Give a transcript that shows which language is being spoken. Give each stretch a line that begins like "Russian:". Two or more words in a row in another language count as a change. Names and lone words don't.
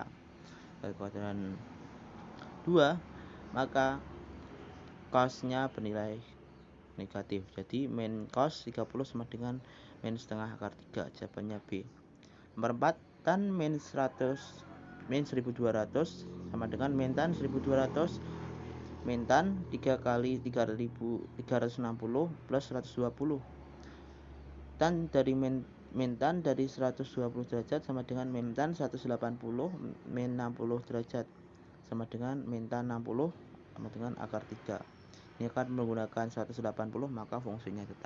Indonesian: Di kuadran 2, maka cosnya bernilai negatif. Jadi min cos 30 sama dengan min setengah akar 3. Jawabannya B. Nomor 4, tan min 1200 sama dengan min tan 1200. Min tan 3 kali 360 plus 120. Tan dari min tan dari 120 derajat sama dengan min tan 180 min 60 derajat sama dengan min tan 60 sama dengan akar 3. Ini akan menggunakan 180 maka fungsinya tetap.